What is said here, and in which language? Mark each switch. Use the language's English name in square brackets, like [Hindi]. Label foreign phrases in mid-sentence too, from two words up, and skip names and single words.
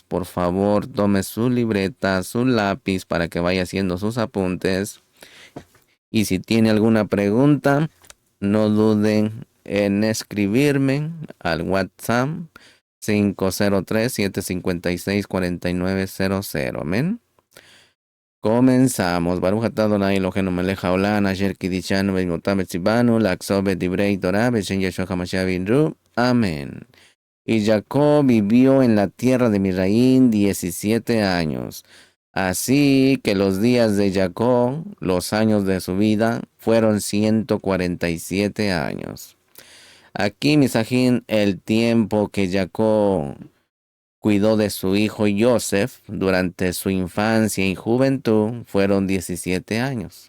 [Spanish] Por favor, tome su libreta, su lápiz para que vaya haciendo sus apuntes. Y si tiene alguna pregunta, no duden en escribirme al WhatsApp 503-756-4900. Amén. Comenzamos. [Hebrew] ברוך אתה אדוני אלוהינו מלך העולם אשר קדשנו במצוותיו וצונו לעצוב בדברי תורה בשם ישוע המשיח ונרו. [Spanish] Amén. Y Jacob vivió en la tierra de Misraín 17 años. Así que los días de Jacob, los años de su vida, fueron 147 años. Aquí, misajín, el tiempo que Jacob cuidó de su hijo Joseph durante su infancia y juventud fueron 17 años.